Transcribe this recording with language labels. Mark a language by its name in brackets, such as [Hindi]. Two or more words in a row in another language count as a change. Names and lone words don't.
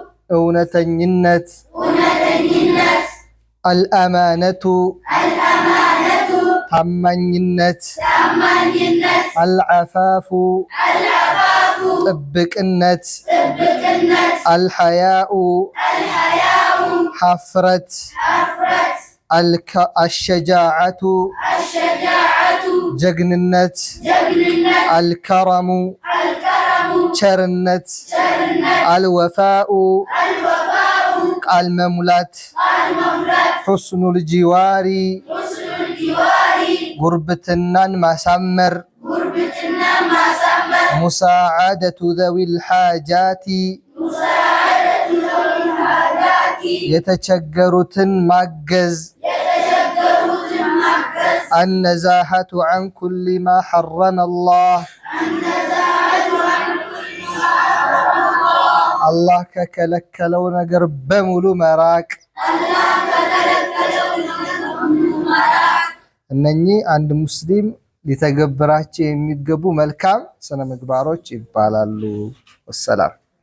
[Amharic] እውነተኝነት الأمانة ታማኝነት العفاف ጥብቅነት الحياء [Arabic] حفرة الشجاعة [Amharic] ጀግንነት الكرم ቸርነት الوفاء ቃል መሙላት [Arabic] حسن الجوار [Amharic] ጉርብትናን ማሳመር [Arabic] مساعدة ذوي الحاجات [Amharic] የተቸገሩትን ማገዝ [Arabic] النزاهة عن كل ما حرم الله [Amharic] الله ከከለከለው ነገር በሙሉ መራቅ እነኚህ አንድ ሙስሊም ሊተገብራቸው የሚገቡ መልካም ስነ ምግባሮች ይባላሉ። ወሰላም